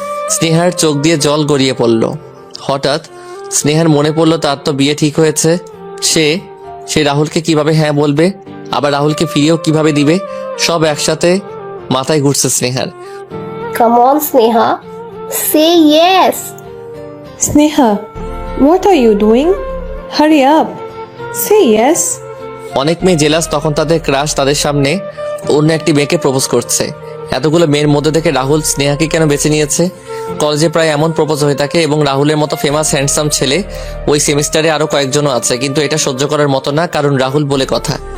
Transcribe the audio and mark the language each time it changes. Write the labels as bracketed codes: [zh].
[bn] স্নেহার চোখ দিয়ে জল গড়িয়ে পড়ল। হঠাৎ স্নেহার মনে পড়ল তার তো বিয়ে ঠিক হয়েছে। সে রাহুলকে কিভাবে হ্যাঁ বলবে, আবার রাহুলকে ফিরিয়েও কিভাবে দিবে, সব একসাথে মাথায় ঘুরছে স্নেহার। [en] Come on Sneha, say yes. Sneha, what are you doing? Hurry up. Say yes. [bn] অনেক মেয়ে জেলাস, তখন তাদের ক্রাশ তাদের সামনে অন্য একটি মেয়েকে প্রপোজ করছে। এতগুলো মেয়ের মধ্যে থেকে রাহুল স্নেহাকে কেন বেছে নিয়েছে? কলেজে প্রায় এমন প্রপোজ হয়ে থাকে এবং রাহুলের মতো ফেমাস হ্যান্ডসাম ছেলে ওই সেমিস্টারে আরো কয়েকজনও আছে, কিন্তু এটা সহ্য করার মতো না, কারণ রাহুল বলে কথা।